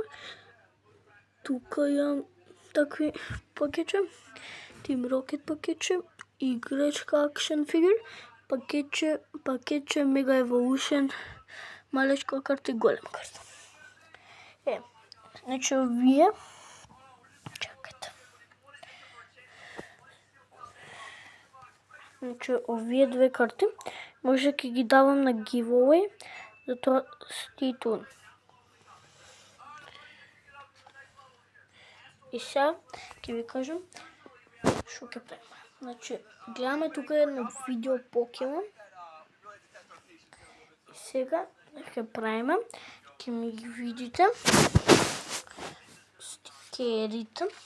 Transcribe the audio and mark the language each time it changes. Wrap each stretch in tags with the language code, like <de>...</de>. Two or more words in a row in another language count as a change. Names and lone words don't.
<mk>Тука имам такви пакетче, Team Rocket пакетче, играчка</mk> <en>Action Figure,</en> <mk>пакетче Mega Evolution, малечка карта и голема карта. Значи овие, чакайте. Значи овие 2 карти може ќе ги давам на giveaway, затоа</mk> <en>stay tuned.</en> <mk>И сега ќе ви кажам што ќе правиме. Значи, гледаме тука едно видео покемон. И сега ќе правиме, ќе ми ги видите стикерите.</mk>